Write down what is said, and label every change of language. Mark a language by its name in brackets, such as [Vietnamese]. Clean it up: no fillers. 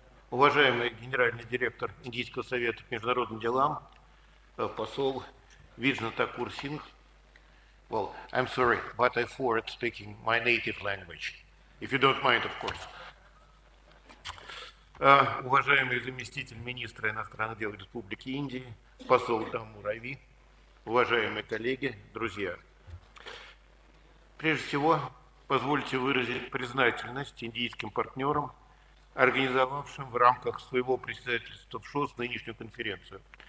[Russian] Уважаемый генеральный директор Индийского совета по международным делам, посол Виджна Такур Сингх. [English] Well, I'm sorry, but I forward speaking my native language, if you don't mind, of course. [Russian] Уважаемый заместитель министра иностранных дел Республики Индии, посол Даму Рави, уважаемые коллеги, друзья. Прежде всего, позвольте выразить признательность индийским партнерам, организовавшим в рамках своего председательства в ШОС нынешнюю конференцию.